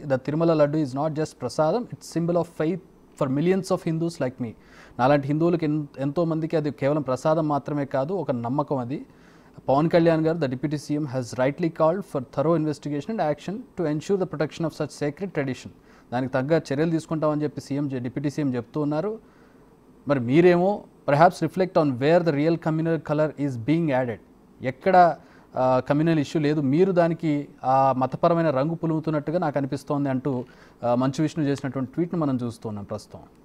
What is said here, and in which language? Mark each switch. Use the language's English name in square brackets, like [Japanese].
[English] The Tirumala laddu is not just prasadam, it's symbol of faith for millions of Hindus like me. [Telugu] నాలాంటి హిందువులకి ఎంతోమందికి అది కేవలం ప్రసాదం మాత్రమే కాదు, ఒక నమ్మకం అది. [English] Pawan Kalyan garu, the deputy CM, has rightly called for thorough investigation and action to ensure the protection of such sacred tradition. [Telugu] దానికి తగ్గ చర్యలు తీసుకుంటామని చెప్పి డిప్యూటీ సీఎం చెప్తూ ఉన్నారు. [English] మరి మీరేమో perhaps reflect on where the real communal color is being added. [Telugu] ఎక్కడ కమ్యూనల్ ఇష్యూ లేదు, మీరు దానికి మతపరమైన రంగు పులుముతున్నట్టుగా నాకు అనిపిస్తోంది అంటూ మంచు విష్ణు చేసినటువంటి ట్వీట్ను మనం చూస్తున్నాం ప్రస్తుతం.